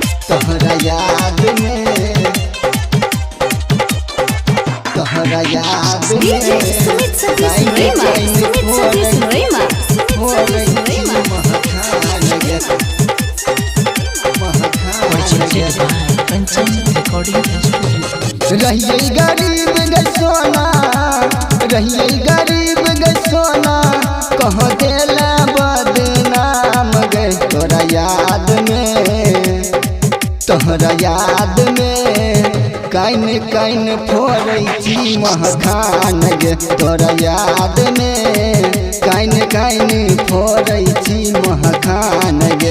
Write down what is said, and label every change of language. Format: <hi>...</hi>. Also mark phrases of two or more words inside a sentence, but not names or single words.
<mai>तोहरा याद में तोहरा याद</mai> <en>DJ Sumit Satish Rema, Sumit Satish Rema, Sumit Satish Rema.</en> <mai>रहिए गरीब गे सोना, रहिए गरीब गे सोना, कह देला बदनाम गे तोरा याद में, तोहरा याद में काइन काइन फोड़ै छी महखान गे तोरा याद में काइन काइन फोड़ै छी महखान गे।</mai>